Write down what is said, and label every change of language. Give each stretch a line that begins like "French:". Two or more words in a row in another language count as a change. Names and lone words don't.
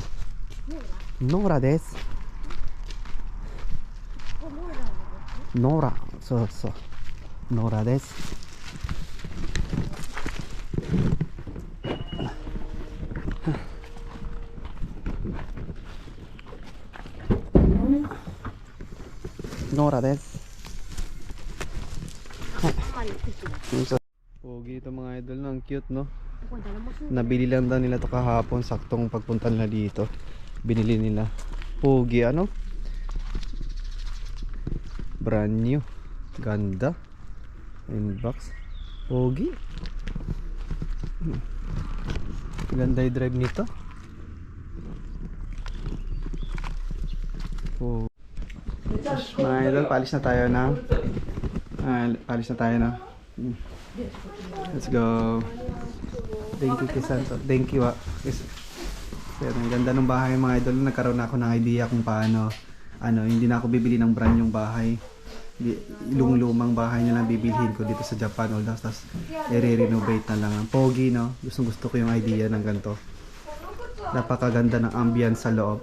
Japanese: ノーラです。ノーラ、そうそう。ノーラです。ノーラです。
Filipino: Pogi ito mga idol, no? Ang cute, no? Nabili lang daw nila to kahapon, saktong pagpunta nila dito. Binili nila. Pogi, ano?
English: Brand new.
Filipino: Ganda. Inbox. Pogi. Ganda yung drive nito. Oh. Mga idol, paalis na tayo na. Paalis na tayo na.
English: Let's go. Thank you, Kisanto. Thank you, Yes.
Filipino: Pero ang ganda ng bahay mga idol. Nagkaroon na ako ng idea kung paano. Hindi na ako bibili ng brand yung bahay. Lumang bahay na lang bibilhin ko dito sa Japan. Tapos i-renovate na lang. Ang pogi, no? Gusto ko yung idea ng ganito. Napakaganda ng ambience sa loob.